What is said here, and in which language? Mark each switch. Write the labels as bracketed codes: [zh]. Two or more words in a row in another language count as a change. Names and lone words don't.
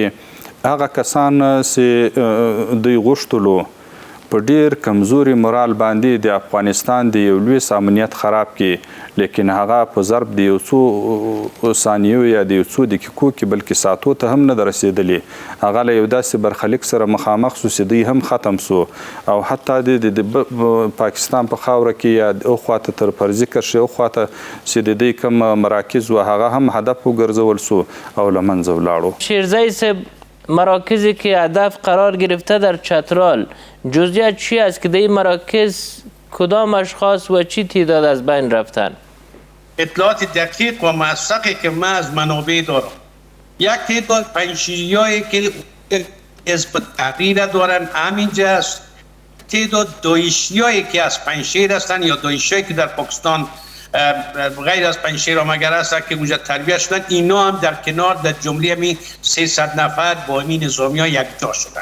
[ps] هغه کسان چې دوی غوښتلو په ډیر کمزوري مورال باندې د افغانستان د یو لوی امنیت خراب کړي، لیکن هغه په ضرب د یو څو ثانیو یا د یو څو دقیقو کې بلکې ساعتو ته هم نه ده رسېدلي. هغه له یو داسې برخلیک سره مخامخ شو چې دوی هم ختم سو، او حتی د پاکستان په خاوره کې یا اخواته تر فرضي کرښې اخواته چې د دوی کوم مراکز و هغه هم هدف وګرځول سو او له منځه ولاړو. [fa] شیرزایی صاحب، مراکزی که هدف قرار گرفته در چترال، جزئیات چی است که در این مراکز کدام اشخاص و چی تعداد از بین رفتن؟ اطلاعات دقیق و موثقی که من از منابع دارم، یک تعداد پنجشیریایی که حزب تحریر دارن همینجا است، تعداد داعشیایی که از پنجشیر هستن یا داعشیایی که در پاکستان غیر از پنجشیر مگر هستن که اونجا تربیت شدن، اینا هم در کنار در جمله همین 300 نفر با همین نظامی ها یک جا شدن.